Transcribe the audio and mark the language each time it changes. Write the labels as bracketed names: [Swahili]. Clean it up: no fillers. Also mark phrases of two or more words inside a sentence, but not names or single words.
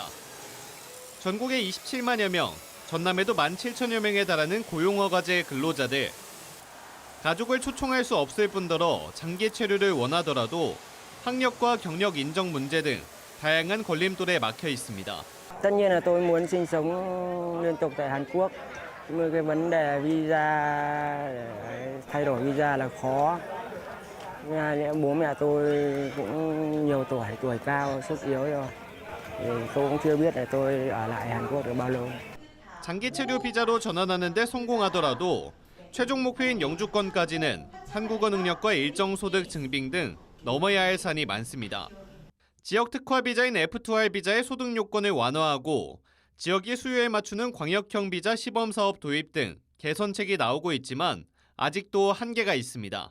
[Korean] 전국에 27만여 명, 전남에도 17,000여 명에 달하는 고용허가제 근로자들. 가족을 초청할 수 없을 뿐더러 장기 체류를 원하더라도 학력과 경력 인정 문제 등 다양한 걸림돌에 막혀 있습니다. [Vietnamese] Tất nhiên là tôi muốn sinh sống liên tục tại Hàn Quốc. Nhưng cái vấn đề visa, thay đổi visa là khó. Bố mẹ tôi cũng nhiều tuổi cao, sức yếu rồi. Tôi cũng chưa biết là tôi ở lại Hàn Quốc được bao lâu. [Korean] 장기 체류 비자로 전환하는 데 성공하더라도 최종 목표인 영주권까지는 한국어 능력과 일정 소득 증빙 등 넘어야 할 산이 많습니다. 지역 특화 비자인 F2R 비자의 소득 요건을 완화하고 지역의 수요에 맞추는 광역형 비자 시범 사업 도입 등 개선책이 나오고 있지만 아직도 한계가 있습니다.